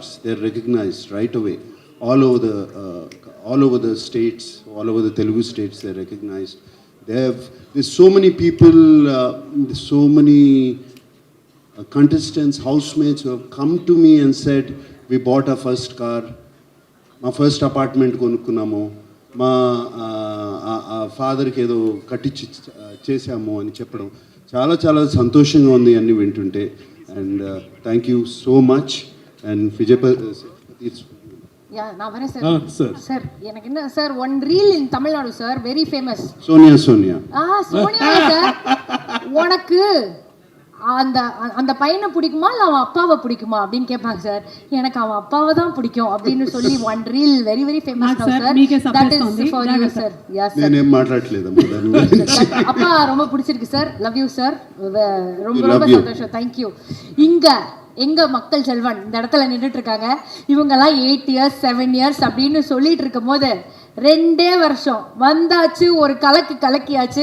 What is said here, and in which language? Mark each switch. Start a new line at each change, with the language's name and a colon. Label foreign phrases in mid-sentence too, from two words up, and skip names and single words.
English: They are recognized right away. All over the states, all over the Telugu states, they are recognized. There's so many people, there's so many contestants, housemates who have come to me and said, we bought our first car, my first apartment konukunnamo.
Telugu: మా ఫాదర్కి ఏదో కట్టించి చేసాము అని చెప్పడం చాలా చాలా సంతోషంగా ఉంది అన్ని వింటుంటే.
English: And thank you so much. And విజయపతి
Tamil: நான் வரேன் சார். சார் எனக்கு என்ன சார்,
English: one reel in Tamil Nadu
Tamil: சார்,
English: very famous.
Tamil: சோனியா சோனியா சார், உனக்கு அந்த அந்த பையனை பிடிக்குமா இல்லை அவன் அப்பாவை பிடிக்குமா அப்படின்னு கேட்பாங்க சார். எனக்கு அவன் அப்பாவை தான் பிடிக்கும் அப்படின்னு சொல்லி
English: one reel very very famous
Tamil: சார்.
English: That is for you sir. Yes sir.
Telugu: నేనేం మాట్లాడలేదు.
Tamil: அப்பா ரொம்ப பிடிச்சிருக்கு சார்.
English: love you sir.
Tamil: ரொம்ப ரொம்ப சந்தோஷம்.
English: thank you.
Tamil: இங்க எங்க மக்கள் செல்வன் இந்த இடத்துல நின்றுட்டு இருக்காங்க. இவங்கெல்லாம்
English: 8 years 7 years
Tamil: அப்படின்னு சொல்லிட்டு இருக்கும் போது 2 வருஷம் வந்தாச்சு, ஒரு கலக்கியாச்சு.